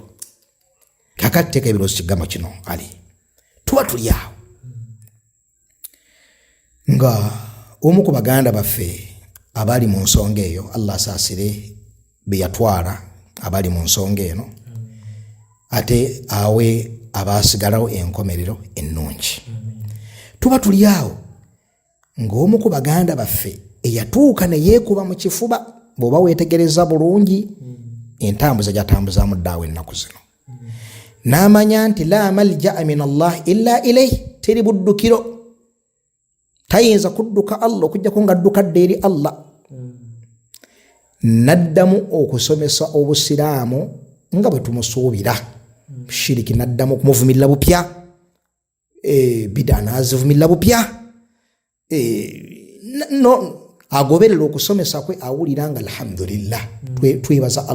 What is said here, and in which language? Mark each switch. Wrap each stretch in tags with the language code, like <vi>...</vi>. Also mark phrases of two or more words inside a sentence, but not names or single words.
<lg>Kakati teeka ebirowoozo kigambo kino ali tuba tuli awo nga omu ku baganda baffe abali mu nsonga eyo Allah asaasire be yatwala abali mu nsonga eno ate awe abaasigalawo enkomerero ennungi. Tuba tuli awo ng'omu ku baganda baffe eyatuuka ne yeekuba mu kifuba bw'oba weetegereza bulungi entambuza gy'atambuzaamu ddaawo ennaku zino n'amanya nti</lg> <ar>لا ملجأ من الله إلا إليه</ar> <lg>teri buddukiro tayinza kudduka Allah okujjako ng'addukadde eri Allah. N'addamu okusomesa obusiraamu nga bwe tumusuubira shiriki n'addamu okumuvumirira bupya bida n'azivumirira bupya agoberera okusomesa kwe awulira nga alhamdulillah twebaza</lg>